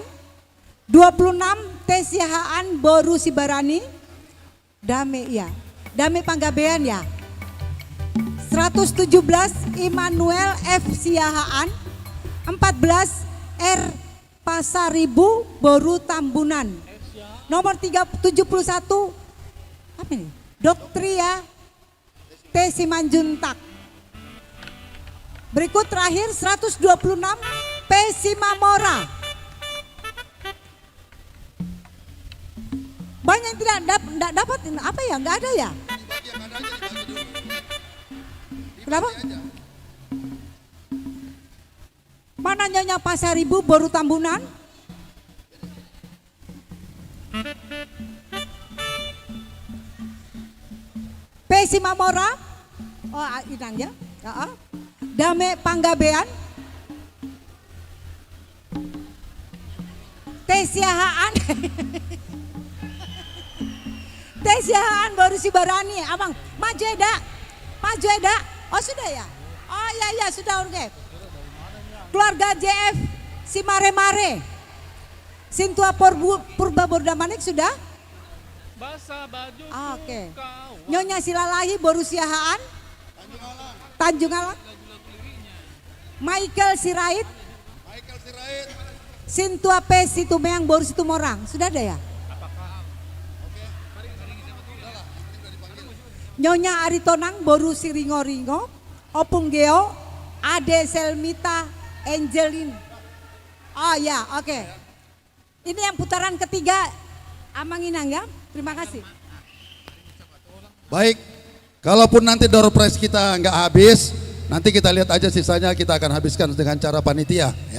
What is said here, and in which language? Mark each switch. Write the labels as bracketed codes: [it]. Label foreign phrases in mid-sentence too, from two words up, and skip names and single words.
[id] 26 Tesiahaan Boru Sibarani. Dame Panggabean ya. 117 Immanuel F Siahaan. 14 R Pasaribu Boru Tambunan. Nomor 71 apa ini? Doktria T Simanjuntak. Berikut terakhir 126 P Simamora. Banyak yang tidak dapat, apa ya? Nggak ada ya? Kenapa? Mana Nyonya Pasaribu Boru Tambunan? P Simamora. Oh, Inang ya. Dame Panggabean. Tesiahaan. Tesiahaan Boru Sibarani. Abang, maju Eda. Maju Eda. Oh sudah ya? Oh ya sudah oke. Keluarga JF si Mare-Mare. Sintua Purba Bordamanik sudah? Basah baju. Oke. Nyonya Silalahi Boru Siahaan. Tanjung Alang. Michael Sirait. Sintua P Situmeang Boru Situmorang. Sudah ada ya? Nyonya Aritonang Boru Siringo-ringo. Opung Geo. Ade Selmita Angelin. Oh ya, oke. Ini yang putaran ketiga Amanginang ya. Terima kasih. Baik, kalaupun nanti [en] door prize [id] kita nggak habis, nanti kita lihat aja sisanya kita akan habiskan dengan cara panitia ya.